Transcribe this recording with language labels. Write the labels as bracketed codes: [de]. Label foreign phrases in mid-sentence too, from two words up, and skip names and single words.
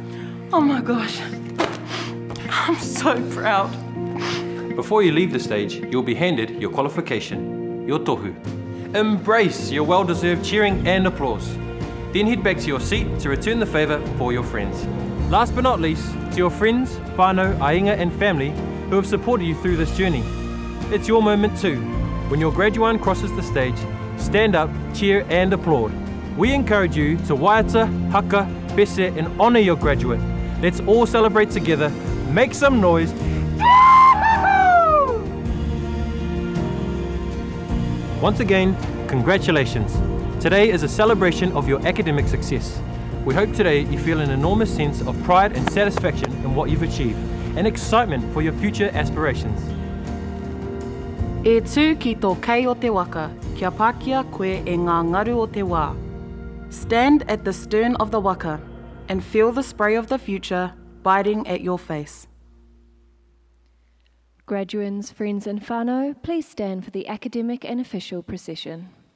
[en] Oh my gosh. I'm so proud. Before you leave the stage, you'll be handed your qualification, your tohu. Embrace your well-deserved cheering and applause. Then head back to your seat to return the favour for your friends. Last but not least, to your friends, whānau, ainga and family who have supported you through this journey. It's your moment too. When your graduate crosses the stage, stand up, cheer and applaud. We encourage you to [mi] waiata, haka, [en] bese and honour your graduate. Let's all celebrate together. Make some noise. Once again, congratulations. Today is a celebration of your academic success. We hope today you feel an enormous sense of pride and satisfaction in what you've achieved and excitement for your future aspirations. [mi] E tū ki tō kei o te waka, kia pākia koe e ngā ngaru o te wā. [en] Stand at the stern of the waka and feel the spray of the future biting at your face. Graduands, friends and whānau, please stand for the academic and official procession.